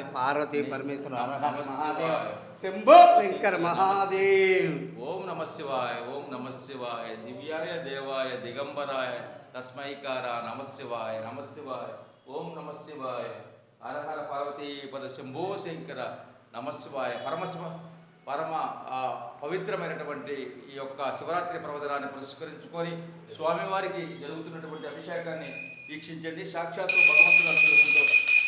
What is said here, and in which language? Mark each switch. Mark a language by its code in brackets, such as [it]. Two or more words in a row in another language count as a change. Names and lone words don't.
[sa] पार्वती परमेश्वर हर हर महादेव शंभु शंकर महादेव ओम नमः शिवाय ओम नमः शिवाय दिव्याय देवाय दिगंबराय तस्मैकारा नमः शिवाय ओम नमः शिवाय हर हर पार्वती पद शंभो शंकर नमः शिवाय [te] పరమ పవిత్రమైనటువంటి ఈ యొక్క శివరాత్రి పర్వదినాన్ని పురస్కరించుకొని స్వామివారికి జరుగుతున్నటువంటి అభిషేకాన్ని వీక్షించండి. సాక్షాత్తు భగవంతుడు అనుగ్రహంతో